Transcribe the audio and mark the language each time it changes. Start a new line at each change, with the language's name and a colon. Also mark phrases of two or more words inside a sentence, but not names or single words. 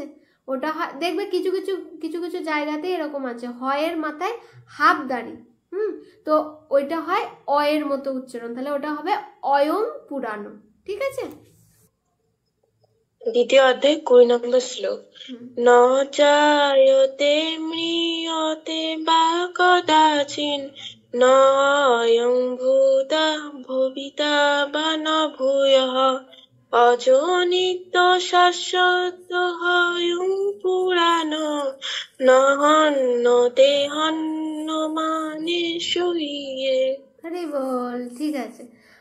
Bangla: ওটা হয়, দেখবে কিছু কিছু কিছু কিছু জায়গাতে এরকম আছে, হয়ের মাথায় হাফ দাড়ি, তো ওইটা হয় অয়ের মতো উচ্চারণ, তাহলে ওটা হবে
Sanskrit: অয়ং পুরানো,
Bangla: ঠিক আছে? দ্বিতীয় অধ্যায় 20 নম্বর শ্লোক।
Sanskrit: ন জায়তে ম্রিয়তে বা কদাচিন ন অয়ং ভূতা ভবিতা বা ন ভূয়ঃ অজো নিত্য শাশ্বত হয়ং পুরাণো ন হন্যতে হন্যমানে শরীরে।
Bangla: আরে বল, ঠিক আছে।